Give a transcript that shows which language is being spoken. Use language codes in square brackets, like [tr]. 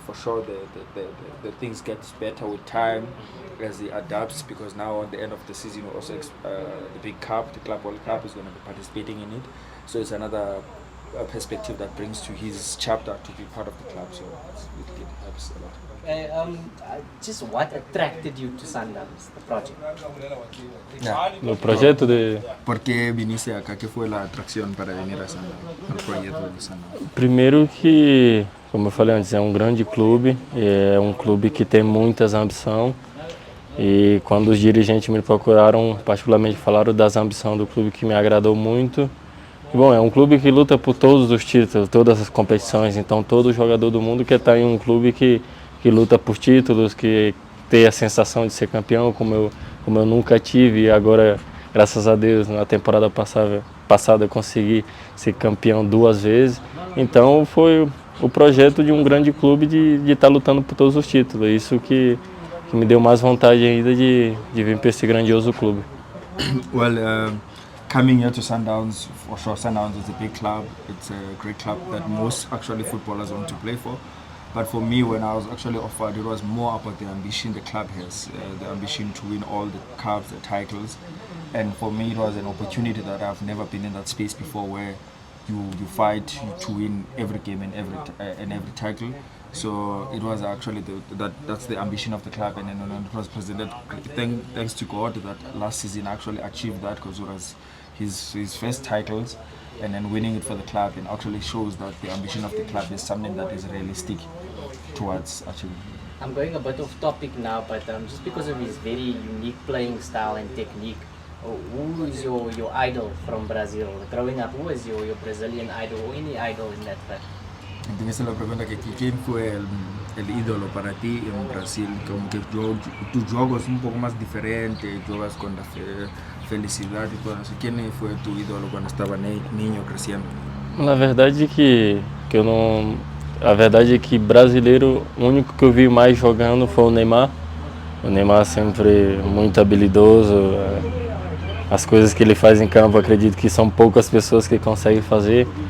[en] For sure, the things get better with time as he adapts, because now at the end of the season, we also the big cup, the Club World Cup, is going to be participating in it. So it's another perspective that brings to his chapter to be part of the club. So it helps a lot. Just what attracted you to Sundowns, the project? [pt] No projeto de... [es] ¿Por qué viniste acá? ¿Qué fue la atracción para venir a Sundowns, al proyecto de Sundowns? [pt] Primeiro que, como eu falei antes, é um grande clube, é um clube que tem muitas ambições. E quando os dirigentes me procuraram, particularmente falaram das ambições do clube, que me agradou muito. E, bom, é um clube que luta por todos os títulos, todas as competições. Então todo jogador do mundo quer estar em um clube que luta por títulos, que tem a sensação de ser campeão, como eu nunca tive. E agora, graças a Deus, na temporada passada eu consegui ser campeão 2 vezes. Então foi o projeto de um grande clube de estar lutando por todos os títulos. Isso que me deu mais vontade ainda de vir para esse grandioso clube. [en] Well, coming here to Sundowns, for sure, Sundowns is a big club. It's a great club that most actually footballers want to play for. But for me, when I was actually offered, it was more about the ambition the club has, the ambition to win all the cups, the titles. And for me, it was an opportunity that I've never been in that space before, where you fight to win every game and every title. So it was actually that's the ambition of the club, and then it was presented. Thanks to God that last season actually achieved that, because it was his first titles, and then winning it for the club, and actually shows that the ambition of the club is something that is realistic towards achieving. I'm going a bit off topic now, but just because of his very unique playing style and technique, who is your idol from Brazil? Growing up, who is your Brazilian idol, or any idol in that fact? [es] Entonces la pregunta que quién fue el ídolo para ti en Brasil, como que tu juego es un poco más diferente, juegas con la felicidad y todo eso. ¿Quién fue tu ídolo cuando estaba niño creciendo? [pt] Na verdade que eu não, a verdade é que brasileiro, o único que eu vi mais jogando foi o Neymar. O Neymar sempre muito habilidoso. As coisas que ele faz em campo, acredito que são poucas pessoas que conseguem fazer.